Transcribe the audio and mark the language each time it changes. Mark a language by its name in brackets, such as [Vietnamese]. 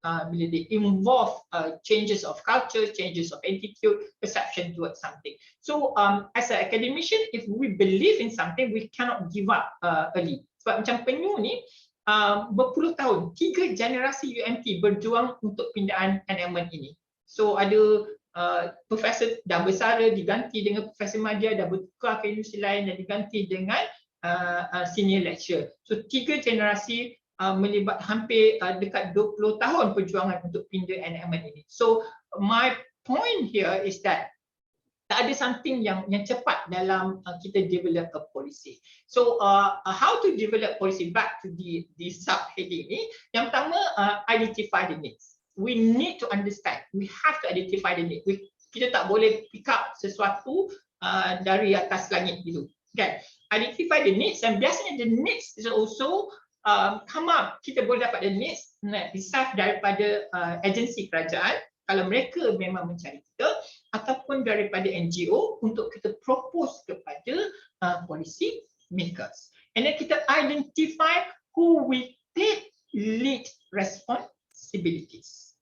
[English] Bila dia involve changes of culture, changes of attitude, perception towards something. So as an academician, if we believe in something, we cannot give up early. [Malay] Sebab macam penyu ni berpuluh tahun, 3 generasi UMT berjuang untuk pindaan enactment ini. So ada profesor dah bersara diganti dengan profesor madya, dah bertukar ke universiti lain dan diganti dengan senior lecturer. So 3 generasi melibat hampir dekat 20 tahun perjuangan untuk pindah enactment ini. [English] So my point here is that tak ada something yang cepat dalam kita develop a policy. So how to develop policy, back to the subheading ni. Yang pertama, identify the needs. We need to understand. We have to identify the need. [Malay] Kita tak boleh pick up sesuatu dari atas langit gitu. [English] Okay. Identify the needs, and biasanya the needs is also come up. [Malay] Kita boleh dapat the needs receive daripada agensi kerajaan kalau mereka memang mencari kita, ataupun daripada NGO untuk kita propose kepada policy makers. [English] And then kita identify who we take lead responsibilities.